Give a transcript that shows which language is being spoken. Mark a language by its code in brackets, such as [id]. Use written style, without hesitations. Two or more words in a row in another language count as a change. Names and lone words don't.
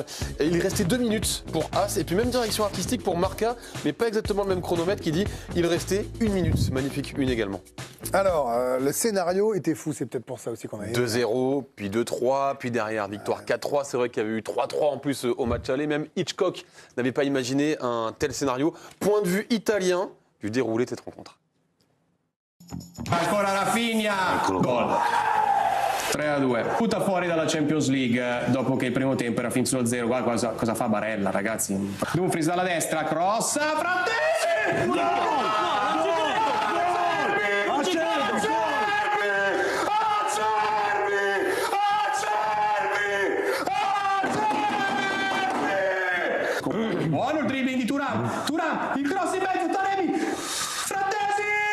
[fr] Et il restait 2 minutes pour As, et puis même direction artistique pour Marca, mais pas exactement le même chronomètre qui dit il restait 1 minute. Magnifique une également. Alors, le scénario était fou, c'est peut-être pour ça aussi qu'on a eu. 2-0, puis 2-3, puis derrière victoire 4-3. C'est vrai qu'il y avait eu 3-3 en plus au match aller. Même Hitchcock n'avait pas imaginé un tel scénario. Point de vue italien du déroulé de cette rencontre. [it] Ancora Rafinha, gol. 3-2. Tutta fuori dalla Champions League dopo che il primo tempo era finito 0. Guarda cosa fa Barella, ragazzi. Dumfries dalla destra, cross, Frattesi! No! Buono il dribbling di Thuram, il cross in mezzo, Taremi, Frattesi,